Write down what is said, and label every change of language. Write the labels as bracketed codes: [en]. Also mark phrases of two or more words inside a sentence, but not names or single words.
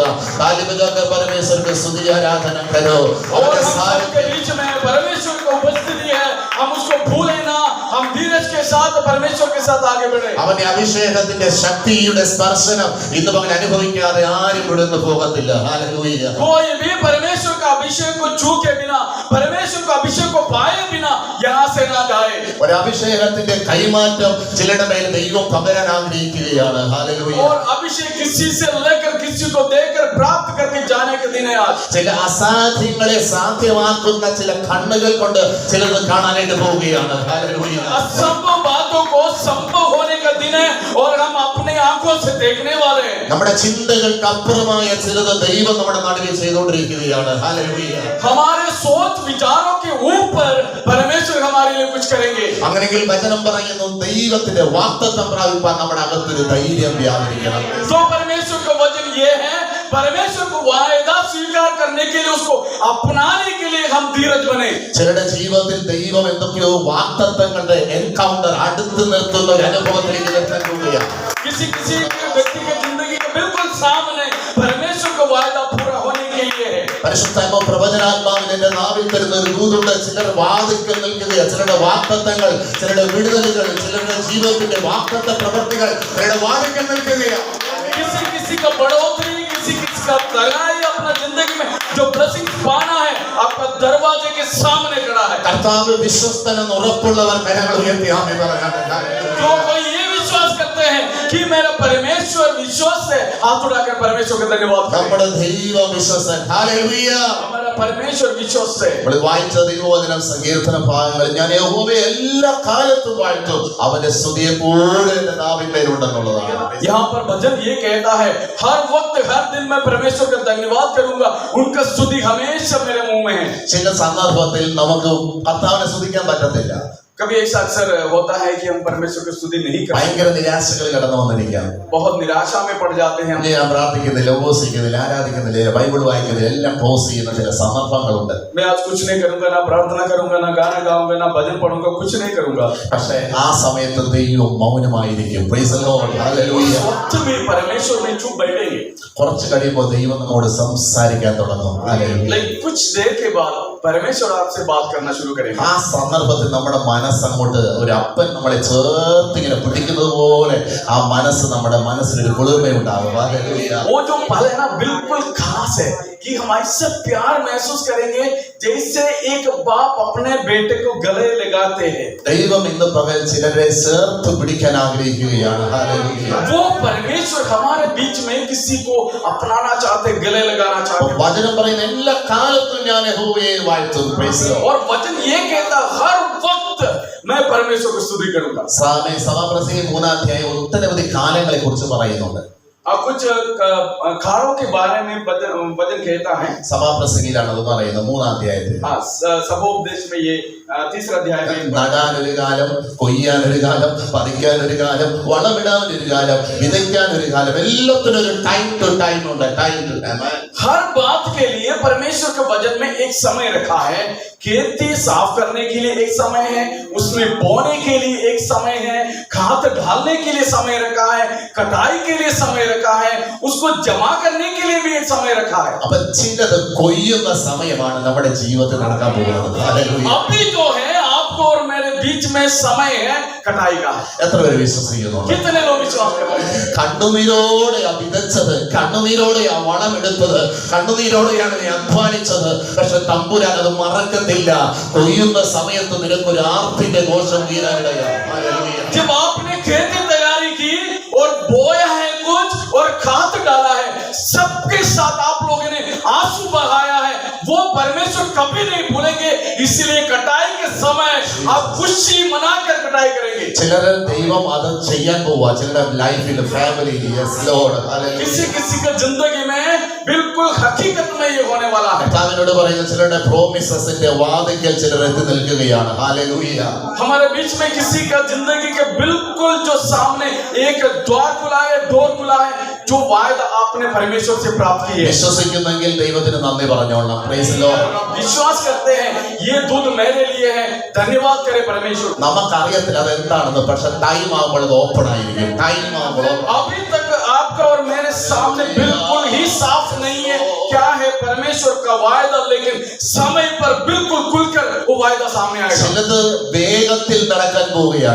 [ml] താലിബുദാക്കർ പരമേശ്വരന്റെ [hi] स्तुति आराधना करो. और हम सबके बीच में परमेश्वर की उपस्थिति है, हम उसको भूलें ना, हम धीरज के साथ परमेश्वर के साथ आगे बढ़े। [ml] അവന്റെ അഭിഷേകത്തിന്റെ ശക്തിയുടെ സ്പർശനം ഇന്ന് പകൽ അനുഭവിക്കാതെ ആരും ഇവിടുന്ന് പോകത്തില്ല. ഹല്ലേലൂയ. [hi] कोई भी परमेश्वर का अभिषेक को छू के बिना, परमेश्वर का अभिषेक को पाए बिना यहाँ से ना जाए। [ml] ഒരു അഭിഷേകത്തിന്റെ കൈമാറ്റം ചിലരുടെ മേൽ ദൈവം പകരാൻ ആഗ്രഹിക്കുകയാണ്. ഹല്ലേലൂയ. [hi] और अभिषेक किसी से लेकर किसी को देकर प्राप्त करके जाने के दिन है आज। [ml] ചില അസാധ്യങ്ങളെ സാധ്യമാക്കുന്ന ചില കണ്ണുകൾ കൊണ്ട് ചിലത് കാണാനായിട്ട് പോവുകയാണ്. ഹല്ലേലൂയ. [hi] असंभव बातों को संभव होने का दिन है और हम अपने आंखों से देखने वाले हैं। [ml] നമ്മുടെ ചിന്തകൾക്ക് അപ്പുറമായ ചിലത് ദൈവം നമ്മുടെ നടുവിൽ ചെയ്തുകൊണ്ടിരിക്കുകയാണ്. ഹല്ലേലൂയ. [hi] हमारे सोच विचारों के ऊपर परमेश्वर हमारे लिए कुछ करेंगे। [ml] അങ്ങനെയെങ്കിൽ വചനം പറയുന്നു, ദൈവത്തിന്റെ വാഗ്ദത്തം പ്രാപിപ്പാൻ നമ്മുടെ അകത്തൊരു ധൈര്യം വ്യാപരിക്കണം. [hi] तो परमेश्वर का वचन ये है, परमेश्वर को वायदा स्वीकार करने के लिए, उसको अपनाने के लिए हम धीरज बने। [ml] ചിലരുടെ ജീവിതത്തിൽ ദൈവം എന്തൊക്കെയോ വാഗ്ദത്തങ്ങളുടെ എൻകൗണ്ടർ അടുത്ത് നിർത്തുന്ന ഒരു അനുഭവത്തിലേക്ക് എത്താൻ പോവുകയാണ്. [hi] किसी किसी व्यक्ति के जिंदगी के बिल्कुल सामने परमेश्वर का वायदा पूरा होने के लिए है। [ml] പരിശുദ്ധാത്മ പ്രവചനാത്മാവിൽ എന്റെ നാവിൽ തരുന്ന ഒരു ദൂതുണ്ട്. ചിലർ വാതിൽക്കൽ നിൽക്കുകയാണ്. ചിലരുടെ വാഗ്ദത്തങ്ങൾ, ചിലരുടെ വിടുതലുകൾ, ചിലരുടെ ജീവിതത്തിന്റെ വാഗ്ദത്ത പ്രവൃത്തികൾ ചിലരുടെ വാതിൽക്കൽ നിൽക്കുകയാണ്. [hi] किसी किसी का बढ़ोतरी, किसी किसी का तलाई अपना जिंदगी में जो ब्लेसिंग पाना है, आपका दरवाजे के सामने खड़ा है। [ml] കർത്താവ് വിശ്വസ്തനെന്ന് ഉറപ്പുള്ളവർ കരങ്ങൾ ഉയർത്തി ആമേൻ പറയട്ടെ. [hi] जो कोई ये विश्वास करते हैं कि मेरा परमेश्वर विश्वास है, हाथ उठाकर परमेश्वर का धन्यवाद करें। [ml] നമ്മുടെ ദൈവം വിശ്വസ്തൻ. ഹല്ലേലൂയ. [hi] हमारा परमेश्वर विश्वास है। [ml] നമ്മൾ വായിച്ച ദൈവവചനം സങ്കീർത്തന ഭാഗങ്ങളിൽ ഞാൻ യഹോവയെ എല്ലാ കാലത്തും വാഴ്ത്തും, അവന്റെ സ്തുതി എപ്പോഴും എന്റെ നാവിന്മേലുണ്ടെന്നുള്ളതാണ്. [hi] यहाँ पर भजन ये कहता है, हर वक्त हर दिन मैं परमेश्वर का धन्यवाद करूंगा, उनका स्तुति हमेशा मेरे मुंह में है। [ml] ചില സന്ദർഭത്തിൽ നമുക്ക് കർത്താവിനെ സ്തുതിക്കാൻ പറ്റത്തില്ല. [hi] कभी ऐसा अक्सर होता है कि हम परमेश्वर की स्तुति नहीं करते, [ml] ഭയങ്കര നിരാശകൾ കടന്നു വന്നിരിക്കാം. [hi] बहुत निराशा में पड़ जाते हैं। [ml] ഞാൻ പ്രാർത്ഥിക്കുന്നില്ല, ഉപവസിക്കുന്നില്ല, ആരാധിക്കുന്നില്ല, ബൈബിൾ വായിക്കുന്നില്ല, എല്ലാം ക്ലോസ് ചെയ്യുന്ന ചില സന്ദർഭങ്ങളുണ്ട്. [hi] मैं आज कुछ नहीं करूंगा, ना प्रार्थना करूंगा, ना गाना गाऊंगा, ना भजन पढ़ूंगा, कुछ नहीं करूंगा। [ml] പക്ഷേ ആ സമയത്ത് ദൈവം മൗനമായിരിക്കും. [en] Praise the Lord. [ml] ഹല്ലേലൂയ. [hi] उस वक्त भी परमेश्वर में चुप बैठेंगे, [ml] കുറച്ച് കഴിയുമ്പോൾ ദൈവം നമ്മോട് സംസാരിക്കാൻ തുടങ്ങും. ഹല്ലേലൂയ. [hi] लेकिन कुछ देर के बाद परमेश्वर आपसे बात करना शुरू करेगा। [ml] ആ സന്ദർഭത്തിൽ നമ്മുടെ മനസ്സങ്ങോട്ട് ഒരു അപ്പൻ നമ്മളെ ചേർത്ത് ഇങ്ങനെ പിടിക്കുന്നത് പോലെ ആ മനസ്സ് നമ്മുടെ മനസ്സിലൊരു കുളിർമയുണ്ടാകും. ഹല്ലേലൂയ. [hi] वो जो पल है ना, बिल्कुल खास है कि हम ऐसा प्यार महसूस करेंगे जैसे एक बाप अपने बेटे को गले लगाते हैं। [ml] ദൈവം ഇന്ന് പകൽ ചിലരെ ചേർത്ത് പിടിക്കാൻ ആഗ്രഹിക്കുകയാണ്. ഹല്ലേലൂയ. [hi] वो परमेश्वर हमारे बीच में किसी को अपनाना चाहते, गले लगाना चाहते। [ml] വചനം പറയുന്ന എല്ലാ കാലത്തും ഞാൻ യഹോവയെ വാഴ്ത്തും. [en] Praise the Lord. [hi] और वचन ये कहता, हर वक्त मैं परमेश्वर को स्तुति करूंगा। [ml] സഭാപ്രസംഗി 3-ാം അധ്യായം ഒട്ടനവധി കാലങ്ങളെ കുറിച്ച് പറയുന്നുണ്ട്. [hi] कुछ कालों के बारे में वचन कहता है। [ml] സഭാപ്രസംഗിയിലാണ് അത് പറയുന്നത് 3-ാം അധ്യായത്തിൽ. [hi] हाँ, सभोपदेश में ये तीसरा अध्याय में [ml] നടാനൊരു കാലം, കൊയ്യാനൊരു കാലം, പറിക്കാനൊരു കാലം, വളമിടാനൊരു കാലം, വിതയ്ക്കാനൊരു കാലം, എല്ലാത്തിനും ഒരു [en] time to time [ml] ഉണ്ട്. [en] time to time. [hi] हर बात के लिए परमेश्वर के वचन में एक समय रखा है। खेती साफ करने के लिए एक समय है, उसमें बोने के लिए एक समय है, खाद डालने के लिए समय रखा है, कटाई के लिए समय रखा है, उसको जमा करने के लिए भी एक समय रखा है। [ml] അപ്പൊ ചിലത് കൊയ്യുന്ന സമയമാണ് നമ്മുടെ ജീവിതത്തിൽ നടക്കാൻ പോകുന്നത്. ഹല്ലേലൂയ. [hi] अभी जो है आपको और मेरे बीच में समय है कटाई का। [ml] എത്ര പേര് വിശ്വസിക്കുന്നുണ്ട്? [hi] कितने लोग विश्वास कर रहे हैं? [ml] കണ്ണുനീരോടെയാ വിതച്ചത്, കണ്ണുനീരോടെയാ വളമെടുത്തത്, കണ്ണുനീരോടെയാണ് നീ അധ്വാനിച്ചത്. പക്ഷെ തമ്പുരാൻ അത് മറക്കത്തില്ല. കൊയ്യുന്ന സമയത്ത് നിനക്കൊരു ആർത്തിന്റെ ഘോഷം വീരാനിടയാണ്. [hi] जब आपने खेती तैयारी की और बोया है कुछ और खाद डाला है, सबके साथ आप लोगों ने आंसू बहाया है, वो परमेश्वर कभी नहीं भूलेंगे। इसलिए कटाई के समय आप खुशी मनाकर कटाई करेंगे। [ml] ചിലര് ദൈവം അത് ചെയ്യാൻ പോവാ, ചിലരുടെ ലൈഫിൽ ഫാമിലി. [en] Yes Lord, ഹല്ലേലൂയ. [hi] किसी किसी का जिंदगी में बिल्कुल हकीकत में ये होने वाला है। [ml] കർത്താവിനോട് പറയുന്ന ചിലരുടെ പ്രോമിസസിന്റെ വാതിക്കൽ ചിലർ എത്തി നിൽക്കുകയാണ്. ഹല്ലേലൂയ. [hi] हमारे बीच में किसी का जिंदगी के बिल्कुल जो सामने एक द्वार खुला है, डोर खुला है, जो वायदा आपने परमेश्वर से प्राप्त की है। [ml] വിശ്വസിക്കുന്നെങ്കിൽ ദൈവത്തിന് നന്ദി പറഞ്ഞോളാം. [en] Praise Lord. [hi] विश्वास करते हैं ये दूध मेरे लिए है, धन्यवाद करे परमेश्वर। [ml] നമുക്കറിയത്തില്ല അതെന്താണെന്ന്, പക്ഷെ ടൈം ആകുമ്പോൾ അത് ഓപ്പൺ ആയിരിക്കും. ടൈം ആകുമ്പോൾ [hi] अभी तक आपका और मेरे सामने बिल्कुल ही साफ नहीं है क्या है परमेश्वर का वायदा, लेकिन समय पर बिल्कुल खुलकर वो वायदा सामने आएगा। [ml] ചിലത് വേഗത്തിൽ നടക്കാൻ പോവുകയാണ്.